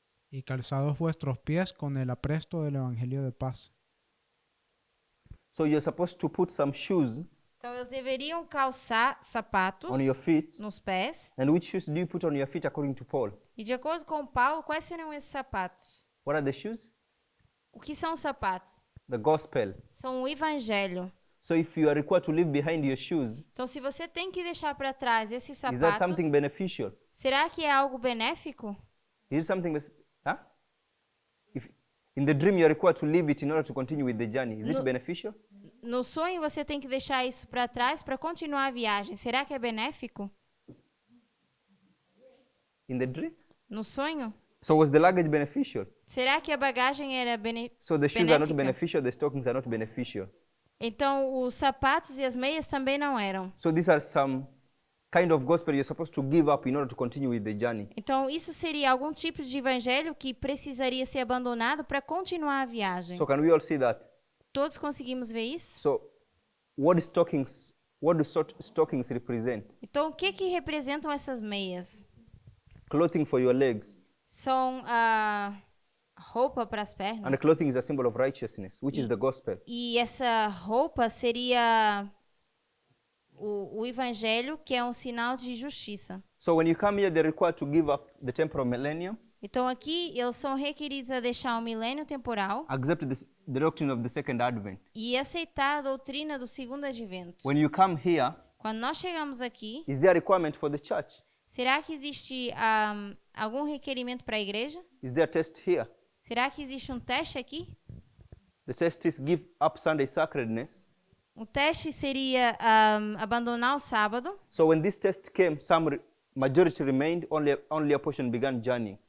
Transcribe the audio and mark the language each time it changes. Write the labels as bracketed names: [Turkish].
[Spanish] Y calzados vuestros pies con el apresto del Evangelio de paz. [English] So you're supposed to put some shoes [Portuguese] Então, eles deveriam calçar sapatos [English] on your feet. [Portuguese] nos pés. [English] And which shoes do you put on your feet according to Paul? [Portuguese] E de acordo com Paulo, quais seriam esses sapatos? [English] What are the shoes? [Portuguese] O que são os sapatos? [English] The gospel. [Portuguese] São o evangelho. [English] So if you are required to leave behind your shoes, [Portuguese] Então, se você tem que deixar para trás esses [English] is that [Portuguese] sapatos, [English] something beneficial? [Portuguese] será que é algo benéfico? [English] Is it something huh? If in the dream you are required to leave it in order to continue with the journey, is it [Portuguese] No- [English] beneficial? [Portuguese] No sonho, você tem que deixar isso para trás para continuar a viagem. Será que é benéfico? [English] In the dream? [Portuguese] No sonho? [English] So was the luggage beneficial? [Portuguese] Será que a bagagem era [English] So the shoes are not [Portuguese] benéfica? [English] beneficial, the stockings are not beneficial. [Portuguese] Então, os sapatos e as meias também não eram. [English] So these are some kind of gospel you're supposed to give up in order to continue with the journey. [Portuguese] Então, isso seria algum tipo de evangelho que precisaria ser abandonado para continuar a viagem. [English] So can we all see that? [Portuguese] Todos conseguimos ver isso? [English] So what do stockings represent? [Portuguese] Então, o que que representam essas meias? [English] Clothing for your legs. [Portuguese] São roupa para as [English] And [Portuguese] pernas. [English] the clothing is a symbol of righteousness, which is the gospel. [Portuguese] E essa roupa seria o evangelho, que é um sinal de justiça. [English] So when you come here, they're required to give up the temporal millennium, [Portuguese] Então aqui eles são requeridos a deixar o milênio temporal [English] accept the doctrine of the second advent. [Portuguese] e aceitar a doutrina do segundo advento. [English] When you come here, [Portuguese] Quando nós chegamos aqui, [English] is there a requirement for the church? [Portuguese] será que existe algum requerimento para a igreja? [English] Is there a test here? [Portuguese] Será que existe um teste aqui? [English] The test is give up Sunday sacredness. [Portuguese] O teste seria abandonar o sábado. [English] So when this test came, majority remained, only a portion began journeying.